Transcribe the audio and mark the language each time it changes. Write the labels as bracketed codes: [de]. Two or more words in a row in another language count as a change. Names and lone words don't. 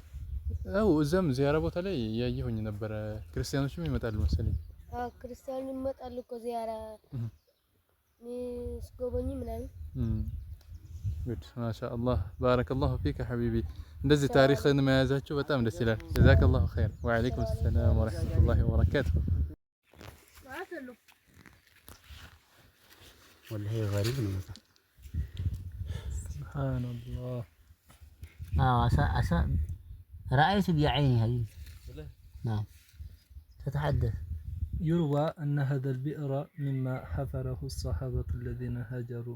[am] እዛም ዚያራ ቦታ ላይ ያየሁኝ ነበር። ክርስቲያኖችም ይመጣሉ መሰለኝ። ክርስቲያኑ ይመጣሉ እኮ ዚያራ ስጎበኙ ምናምን። ጉድ ማሻአላህ። [ar] بارك الله فيك حبيبي። [am] እንደዚህ ታሪክን መያዛችሁ በጣም ደስ ይላል። [ar] جزاك الله خير። وعليكم السلام ورحمة الله وبركاته። والله غريب الموضوع. سبحان الله. رأيت بعيني هذه. نعم. تتحدث. يروى أن هذا البئر مما حفره الصحابة الذين هاجروا